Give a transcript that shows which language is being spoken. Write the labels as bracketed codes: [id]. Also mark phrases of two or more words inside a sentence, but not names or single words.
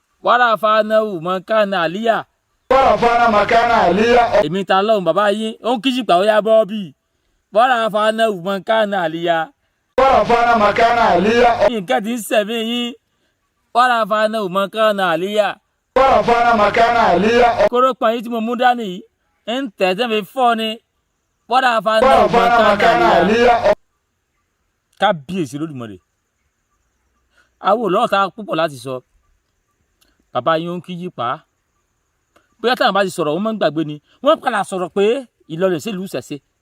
[ar] ورفعناه مكانا عليا. ورفعنا مكانا عليا. [yo] èmi ta lọ́hùn bàbá yín ó ń kíjìpá ó yá bọ́ bí [ar] ورفعناه مكانا عليا. ورفعنا مكانا عليا. [yo] nǹkan tí ń sẹ̀mí yín [ar] ورفعناه مكانا عليا. ورفعنا مكانا عليا. [yo] kóró pọ̀ yín tí mo mú dání yìí ń tẹ̀sẹ̀ mi fọ́ ni [ar] ورفعناه مكانا عليا. [yo] kábíyèsí lódùmarè àwọn olóòótá púpọ̀ láti sọ bàbá yín ó ń kíjìpá bóyá táwọn bá ti sọ̀rọ̀ wọ́n máa ń gbàgbé ni wọ́n padà sọ̀rọ̀ pé Ìlọrin sílùú ìṣẹ̀ṣe